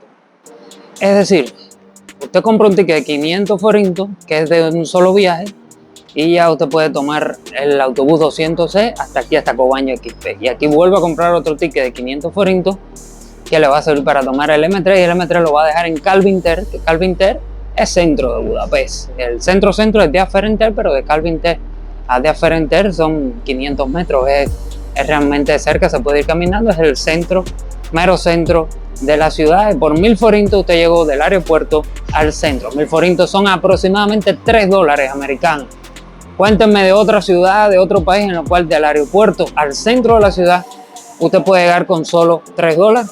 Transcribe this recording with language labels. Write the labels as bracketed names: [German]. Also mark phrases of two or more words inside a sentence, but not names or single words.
[Spanish] Es decir, usted compra un ticket de 500 forintos, que es de un solo viaje, y ya usted puede tomar el autobús 200C hasta aquí, hasta Kőbánya XP. Y aquí vuelve a comprar otro ticket de 500 forintos, que le va a servir para tomar el M3, y el M3 lo va a dejar en Calvin Ter, que Calvin Ter es centro de Budapest. El centro es Deák Ferenc Tér, pero de Calvin Ter a Deák Ferenc Tér son 500 metros, es realmente cerca, se puede ir caminando, es el centro, mero centro de la ciudad. Y por 1000 forintos usted llegó del aeropuerto al centro. 1000 forintos son aproximadamente $3 americanos. Cuéntenme de otra ciudad, de otro país en el cual del aeropuerto al centro de la ciudad usted puede llegar con solo $3.